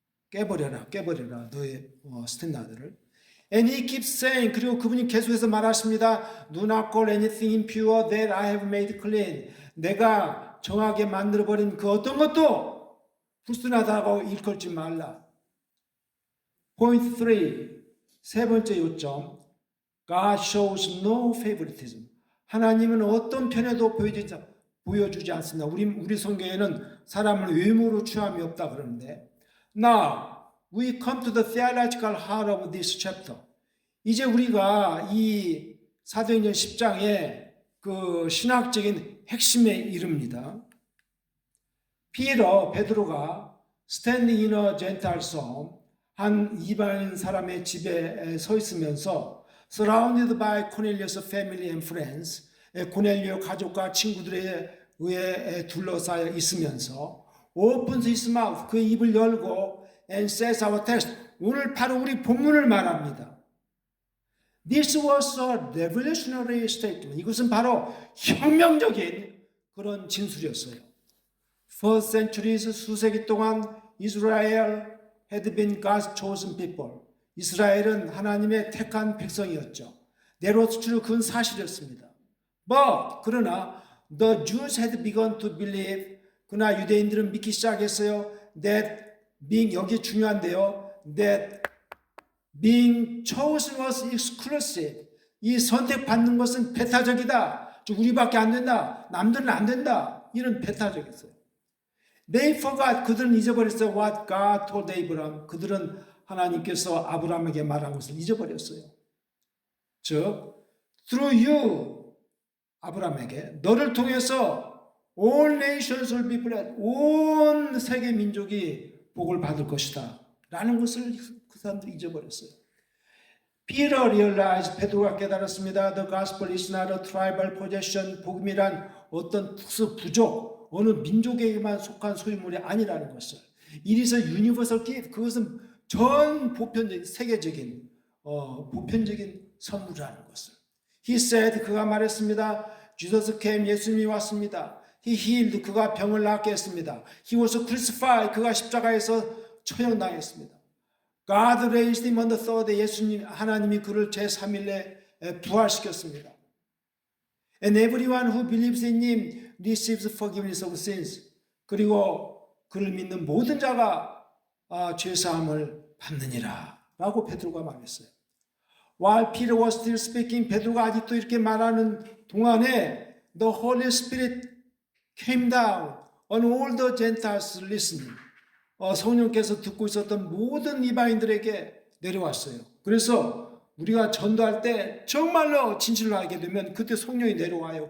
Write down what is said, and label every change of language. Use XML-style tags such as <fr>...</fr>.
<ko>깨버려라 너의 스탠다드를.</ko> <en>And he keeps saying,</en> <ko>그리고 그분이 계속해서 말하십니다.</ko> <en>Do not call anything impure that I have made clean.</en> <ko>내가 정하게 만들어버린 그 어떤 것도 불순하다고 일컬지 말라.</ko> <en>Point 3,</en> <ko>세 번째 요점.</ko> <en>God shows no favoritism.</en> <ko>하나님은 어떤 편에도 보여주지 않습니다. 우리 성경에는 사람을 외모로 취함이 없다 그러는데,</ko> <en>Now we come to the theological heart of this chapter.</en> <ko>이제 우리가 이 사도행전 10장의 그 신학적인 핵심에 이릅니다. 베드로가</ko> <en>standing in a Gentile's home,</en> <ko>한 이방인 사람의 집에 서 있으면서</ko> <en>surrounded by Cornelius' family and friends,</en> <ko>고넬료 가족과 친구들에 의해 둘러싸여 있으면서</ko> <en>opens his mouth,</en> <ko>그 입을 열고</ko> <en>and says our text,</en> <ko>오늘 바로 우리 본문을 말합니다.</ko> <en>This was a revolutionary statement.</en> <ko>이것은 바로 혁명적인 그런 진술이었어요.</ko> <en>First centuries,</en> <ko>수세기 동안</ko> <en>Israel had been God's chosen people.</en> <ko>이스라엘은 하나님의 택한 백성이었죠.</ko> <en>That was true.</en> <ko>그건 사실이었습니다.</ko> <en>But</en> <ko>그러나</ko> <en>the Jews had begun to believe.</en> <ko>그러나 유대인들은 믿기 시작했어요.</ko> <en>That being,</en> <ko>여기 중요한데요.</ko> <en>That being chosen was exclusive.</en> <ko>이 선택받는 것은 배타적이다. 우리밖에 안 된다. 남들은 안 된다. 이런 배타적이었어요.</ko> <en>They forgot.</en> <ko>그들은 잊어버렸어요.</ko> <en>What God told Abraham.</en> <ko>그들은 하나님께서 아브라함에게 말한 것을 잊어버렸어요. 즉,</ko> <en>through you,</en> <ko>아브라함에게 너를 통해서</ko> <en>all nations will be blessed.</en> <ko>온 세계 민족이 복을 받을 것이다. 라는 것을 그 사람들이 잊어버렸어요.</ko> <en>Peter realized,</en> <ko>베드로가 깨달았습니다.</ko> <en>The gospel is not a tribal possession.</en> <ko>복음이란 어떤 특수 부족, 어느 민족에게만 속한 소유물이 아니라는 것을.</ko> <en>It is a universal gift.</en> <ko>그것은 전 보편적인, 세계적인, 보편적인 선물이라는 것을.</ko> <en>He said,</en> <ko>그가 말했습니다.</ko> <en>Jesus came,</en> <ko>예수님이 왔습니다.</ko> <en>He healed,</en> <ko>그가 병을 낫게 했습니다.</ko> <en>He was crucified,</en> <ko>그가 십자가에서 처형당했습니다.</ko> <en>God raised him on the third day,</en> <ko>예수님, 하나님이 그를 제3일에 부활시켰습니다.</ko> <en>And everyone who believes in him receives forgiveness of sins.</en> <ko>그리고 그를 믿는 모든 자가 죄사함을 받느니라 라고 베드로가 말했어요.</ko> <en>While Peter was still speaking,</en> <ko>베드로가 아직도 이렇게 말하는 동안에</ko> <en>the Holy Spirit came down on all the Gentiles listening.</en> <ko>성령께서 듣고 있었던 모든 이방인들에게 내려왔어요. 그래서 우리가 전도할 때 정말로 진실로 알게 되면 그때 성령이 내려와요.</ko>